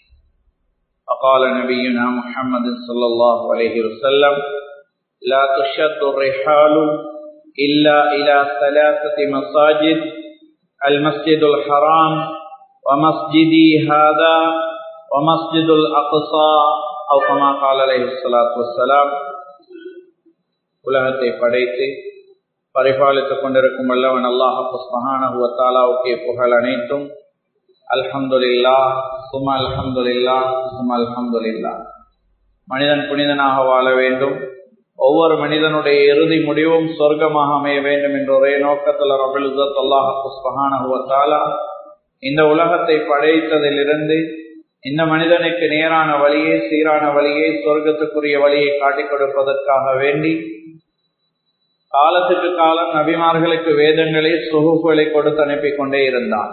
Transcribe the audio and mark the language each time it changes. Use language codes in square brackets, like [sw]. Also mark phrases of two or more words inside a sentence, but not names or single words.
[ar] فقال نبينا محمد صلى الله عليه وسلم: لا تشد الرحال إلا إلى ثلاثة مساجد: المسجد الحرام ومسجدي هذا ومسجد الأقصى أو كما قال عليه الصلاة والسلام. [ta] உலகத்தை படைத்து பரிபாலித்துக் கொண்டிருக்கும் வல்லவன் அல்லாஹ் சுப்ஹானஹு வ தஆலாவுக்கே புகழ் அனைத்தும். [ar] الحمد لله ثم الحمد لله ثم الحمد لله. [ta] மனிதன் புனிதனாக வாழ வேண்டும், ஒவ்வொரு மனிதனுடைய இறுதி முடிவும் சொர்க்கமாக அமைய வேண்டும் என்ற ஒரே நோக்கத்தில் [ar] رب العزة الله سبحانه وتعالى [ta] இந்த உலகத்தை படைத்ததிலிருந்து இந்த மனிதனுக்கு நேரான வழியை, சீரான வழியை, சொர்க்கத்துக்குரிய வழியை காட்டிக் கொடுப்பதற்காக வேண்டி காலத்துக்கு காலம் நபிமார்களுக்கு வேதங்களை, சுஹூஃப்களை கொடுத்து அனுப்பி கொண்டே இருந்தான்.